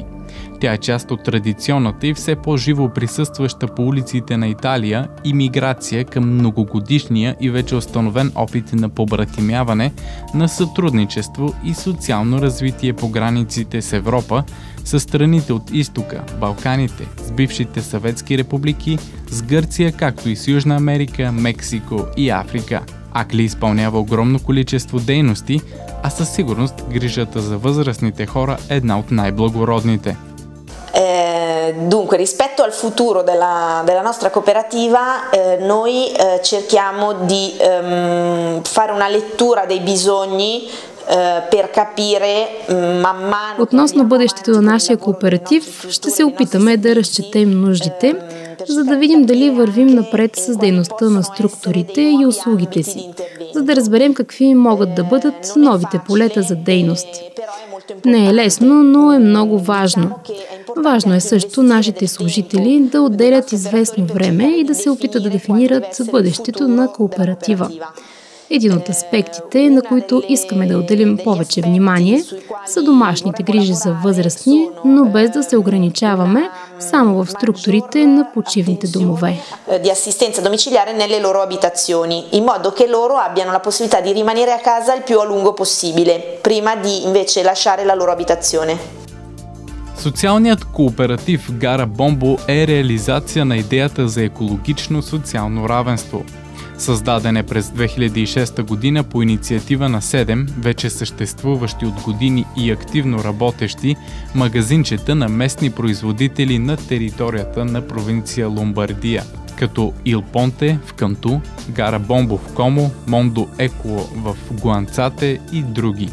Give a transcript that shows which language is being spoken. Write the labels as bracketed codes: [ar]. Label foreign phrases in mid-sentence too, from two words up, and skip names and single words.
[bg] Тя е част от традиционната и все по-живо присъстваща по улиците на Италия имиграция към многогодишния и вече установен опит на побратимяване, на сътрудничество и социално развитие по границите с Европа, с страните от изтока, Балканите, с бившите съветски републики, с Гърция, както и с Южна Америка, Мексико и Африка. Акли изпълнява огромно количество дейности, а със сигурност грижата за възрастните хора е една от най-благородните. [it] Dunque, rispetto al futuro della nostra cooperativa, noi cerchiamo di fare una lettura dei bisogni per capire man mano. [bg] Относно бъдещето на нашия кооператив, ще се опитаме да разчетем нуждите, за да видим дали вървим напред с дейността на структурите и услугите си, за да разберем какви могат да бъдат новите полета за дейност. Не е лесно, но е много важно. Важно е също нашите служители да отделят известно време и да се опитат да дефинират бъдещето на кооператива. Един от аспектите, на които искаме да отделим повече внимание, са домашните грижи за възрастни, но без да се ограничаваме само в структурите на почивните домове. [it] Di assistenza domiciliare nelle loro abitazioni, in modo che loro abbiano la possibilità di rimanere a casa il più a lungo possibile, prima di invece lasciare la loro abitazione. [bg] Социалният кооператив Гара Бомбо е реализация на идеята за екологично социално равенство. Създаден е през 2006 година по инициатива на 7 вече съществуващи от години и активно работещи магазинчета на местни производители на територията на провинция Ломбардия, като Il Ponte в Канту, Гара Бомбо в Комо, Мондо Еко в Гуанцате и други.